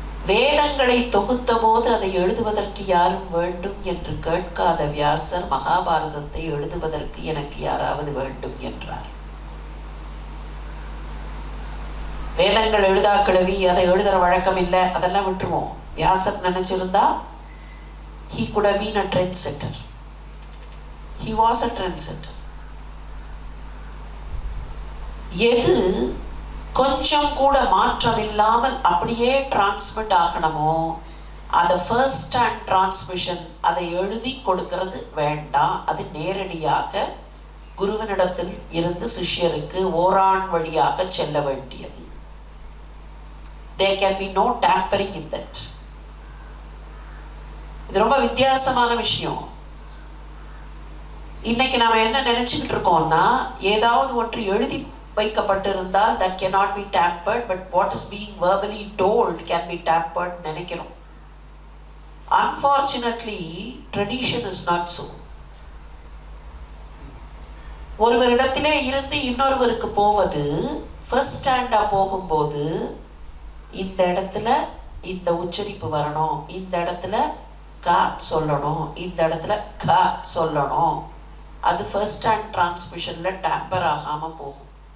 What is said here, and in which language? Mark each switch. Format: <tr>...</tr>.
<ta>வேதங்களை தொகுத்த போது அதை எழுதுவதற்கு யாரும் வேண்டும் என்று கேட்காத வியாசர் மகாபாரதத்தை எழுதுவதற்கு எனக்கு யாராவது வேண்டும் என்றார். வேதங்கள் எழுதா கிழவி, அதை எழுதுற வழக்கம் இல்லை, அதெல்லாம் விட்டுருவோம். வியாசர் நினைச்சிருந்தா</ta> <en>he could have been a trendsetter. He was a trendsetter.</en> <ta>எது கொஞ்சம் கூட மாற்றம் இல்லாமல் அப்படியே டிரான்ஸ்மிட் ஆகணுமோ அந்த ஃபர்ஸ்ட் ஹேண்ட் டிரான்ஸ்மிஷன், அதை எழுதி கொடுக்கிறது வேண்டாம். அது நேரடியாக குருவனிடத்தில் இருந்து சிஷ்யருக்கு ஓரான் வழியாக செல்ல வேண்டியது.</ta> <en>There can be no tampering in that.</en> <ta>இது ரொம்ப வித்தியாசமான விஷயம். இன்னைக்கு நாம என்ன நினைச்சுக்கிட்டு இருக்கோம்னா, ஏதாவது ஒன்று எழுதி வைக்கப்பட்டிருந்தால்</ta> <en>that cannot be tampered,</en> <ta>but what is being verbally told can be tampered நினைக்கிறோம்.</ta> <en>Unfortunately, tradition is not so.</en> <ta>ஒருவரிடத்திலே இருந்து இன்னொருவருக்கு போவது ஃபர்ஸ்ட் ஹேண்டா போகும்போது இந்த இடத்துல இந்த உச்சரிப்பு வரணும், இந்த இடத்துல க சொல்லணும், இந்த இடத்துல க சொல்லணும். அது ஃபர்ஸ்ட் ஹேண்ட் டிரான்ஸ்மிஷன்ல டேம்பர் ஆகாம போகும்.</ta>